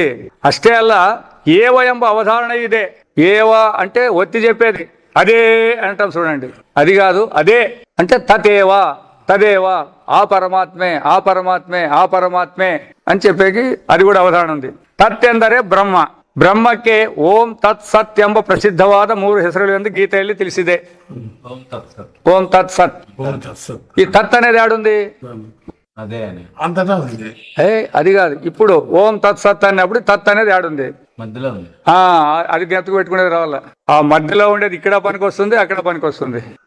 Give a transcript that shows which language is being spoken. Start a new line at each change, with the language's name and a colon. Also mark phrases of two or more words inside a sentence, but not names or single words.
Kannada: ಅಷ್ಟೇ ಅಲ್ಲ ಏವ ಎಂಬ ಅವಧಾರಣ ಇದೇ.
Telugu: ఏవ అంటే ఒత్తి చెప్పేది అదే అంటాం చూడండి, అది కాదు. అదే అంటే తదేవా తదేవా, ఆ పరమాత్మే ఆ పరమాత్మే ఆ పరమాత్మే అని చెప్పేకి అది కూడా అవధారణ ఉంది.
Kannada: తత్ ಎಂದರೆ ಬ್ರಹ್ಮ. ಬ್ರಹ್ಮಕ್ಕೆ ಓಂ ತತ್ ಸತ್ ಎಂಬ ಪ್ರಸಿದ್ಧವಾದ 3 ಹೆಸರುಗಳು ಎಂದು ಗೀತೆಯಲ್ಲಿ ತಿಳಿಸಿದೆ.
Telugu: ఓం తత్ సత్. ఓం తత్ సత్. ఈ తత్ అనేది ఆడుంది అదే అని అంతటా ఉంది. అది కాదు. ఇప్పుడు ఓం తత్ సత్ అన్నప్పుడు తత్ అనేది ఆడుంది, మధ్యలో ఉంది. అది గెతుకు పెట్టుకునేది రావాల. ఆ మధ్యలో ఉండేది ఇక్కడ పనికి వస్తుంది, అక్కడ పనికి వస్తుంది.